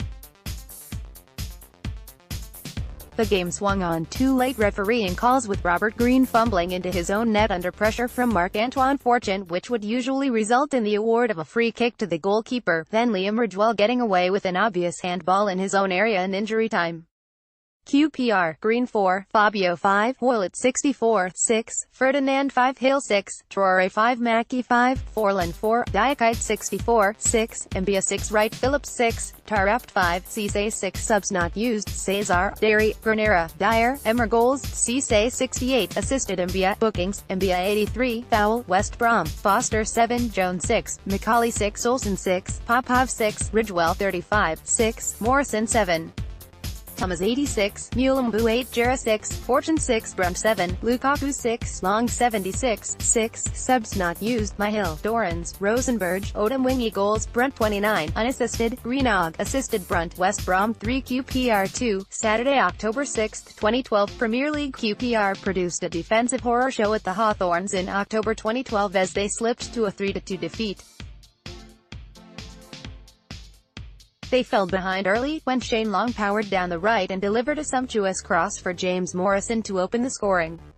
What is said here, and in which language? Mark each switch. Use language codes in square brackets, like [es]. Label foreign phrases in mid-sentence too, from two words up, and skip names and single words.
[en] The game swung on 2 late refereeing calls, with Robert Green fumbling into his own net under pressure from Marc-Antoine Fortune, which would usually result in the award of a free kick to the goalkeeper, then Liam Ridgewell getting away with an obvious handball in his own area in injury time. QPR, Green 4, Fabio 5, Hoylett 64, 6, Ferdinand 5, Hill 6, Traore 5, Mackey 5, Forlan 4, Diakite 64, 6, Mbia 6, Wright Phillips 6, Tarap 5, Cisse 6, subs not used, Cesar, Derry, Granera, Dyer, Emmer goals, Cisse 68, assisted Mbia, bookings, Mbia 83, foul, West Brom, Foster 7, Jones 6, Macaulay 6, Olsen 6, Popov 6, Ridgewell 35, 6, Morrison 7. Thomas 86, Mulembu 8, Jira 6, Fortune 6, Brunt 7, Lukaku 6, Long 76, 6, subs not used, Myhill, Dorans, Rosenberg, Odemwingie goals, Brunt 29, unassisted, Greenog, assisted Brunt, West Brom 3, QPR 2, Saturday, October 6, 2012, Premier League. QPR produced a defensive horror show at the Hawthorns in October 2012 as they slipped to a 3-2 defeat. They fell behind early, when Shane Long powered down the right and delivered a sumptuous cross for James Morrison to open the scoring.